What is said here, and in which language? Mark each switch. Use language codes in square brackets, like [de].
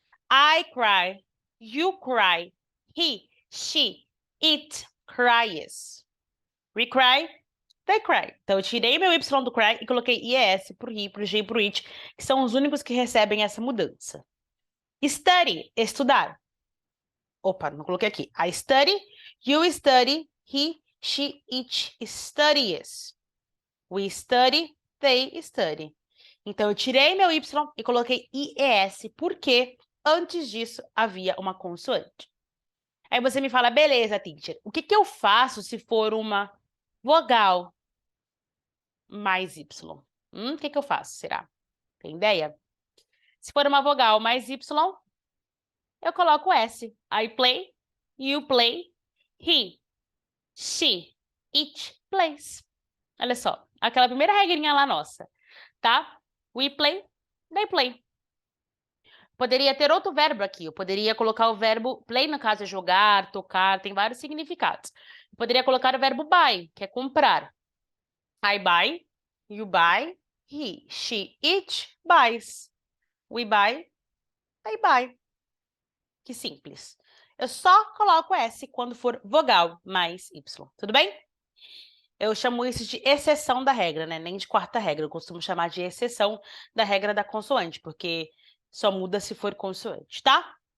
[en] I cry, you cry, he, she, it cries. We cry, they cry. [pt] Então, eu tirei meu y do cry e coloquei IES pro he, pro g e pro it, que são os únicos que recebem essa mudança. Study, estudar. Opa, não coloquei aqui. [en] I study, you study, he, she, it studies. We study, they study. [pt] Então, eu tirei meu y e coloquei IES, porque antes disso havia uma consoante. Aí você me fala, beleza, teacher, o que que eu faço se for uma vogal mais y? O que que eu faço, será? Tem ideia? Se for uma vogal mais y, eu coloco S. [en] I play, you play, he, she, it plays. [pt] Olha só, aquela primeira regrinha lá nossa, tá? [en] We play, they play. [pt] Poderia ter outro verbo aqui. Eu poderia colocar o verbo play, no caso é jogar, tocar, tem vários significados. Eu poderia colocar o verbo buy, que é comprar. [en] I buy, you buy, he, she, it buys. We buy, they buy. [pt] Que simples. Eu só coloco S quando for vogal mais Y, tudo bem? Eu chamo isso de exceção da regra, né? Nem de quarta regra. Eu costumo chamar de exceção da regra da consoante, porque só muda se for consoante, tá?